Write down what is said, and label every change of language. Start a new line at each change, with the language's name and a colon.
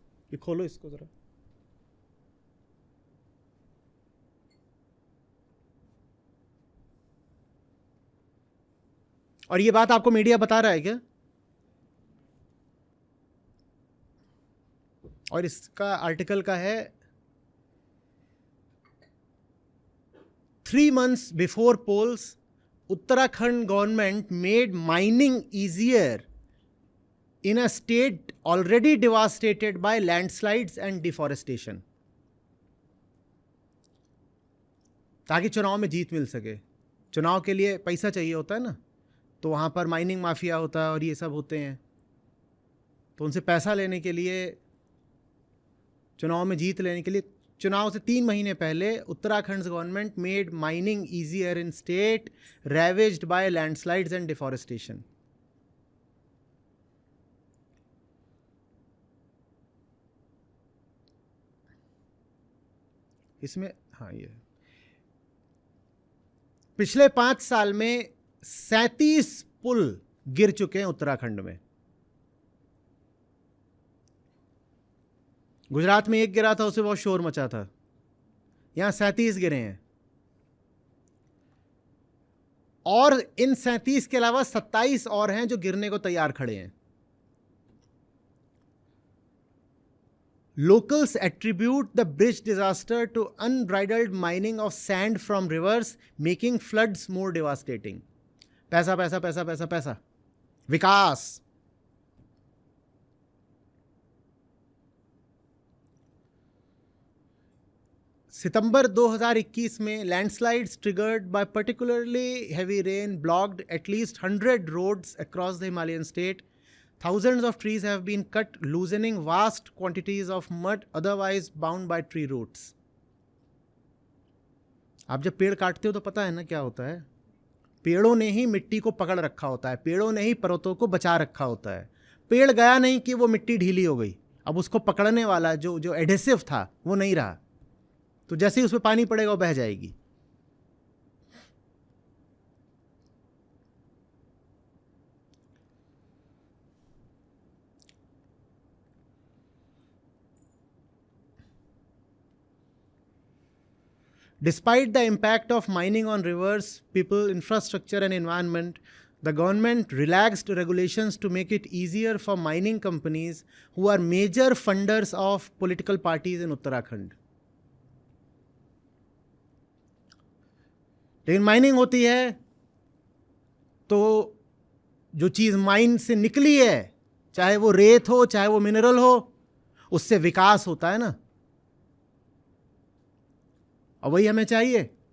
Hindi: ये खोलो इसको जरा। और ये बात आपको मीडिया बता रहा है क्या? और इसका आर्टिकल का है
English: 3 months before polls, Uttarakhand government made mining easier in a state already devastated by landslides and deforestation.
Hindi: ताकि चुनाव में जीत मिल सके। चुनाव के लिए पैसा चाहिए होता है ना, तो वहाँ पर माइनिंग माफिया होता है और ये सब होते हैं, तो उनसे पैसा लेने के लिए, चुनाव में जीत लेने के लिए, चुनाव से 3 महीने पहले
English: Uttarakhand government made mining easier in state ravaged by landslides and deforestation.
Hindi: इसमें हाँ, ये पिछले 5 साल में 37 पुल गिर चुके हैं उत्तराखंड में। गुजरात में एक गिरा था, उससे बहुत शोर मचा था। यहां 37 गिरे हैं, और इन 37 के अलावा 27 और हैं जो गिरने को तैयार खड़े हैं।
English: Locals attribute the bridge disaster to unbridled mining of sand from rivers, making floods more devastating.
Hindi: पैसा पैसा पैसा पैसा पैसा, विकास। सितंबर 2021 में
English: Landslides triggered by particularly heavy rain blocked at least 100 roads across the Himalayan state. Thousands of trees have been cut, loosening vast quantities of mud otherwise bound by tree roots.
Hindi: आप जब पेड़ काटते हो तो पता है ना क्या होता है? पेड़ों ने ही मिट्टी को पकड़ रखा होता है, पेड़ों ने ही पर्वतों को बचा रखा होता है। पेड़ गया नहीं कि वो मिट्टी ढीली हो गई, अब उसको पकड़ने वाला जो एडेसिव था वो नहीं रहा, तो जैसे ही उस पर पानी पड़ेगा वो बह जाएगी।
English: Despite the impact of mining on rivers, people, infrastructure and environment, the government relaxed regulations to make it easier for mining companies who are major funders of political parties in Uttarakhand.
Hindi: लेकिन mining होती है तो जो चीज़ mine से निकली है, चाहे वो रेत हो चाहे वो मिनरल हो, उससे विकास होता है ना, और वही हमें चाहिए।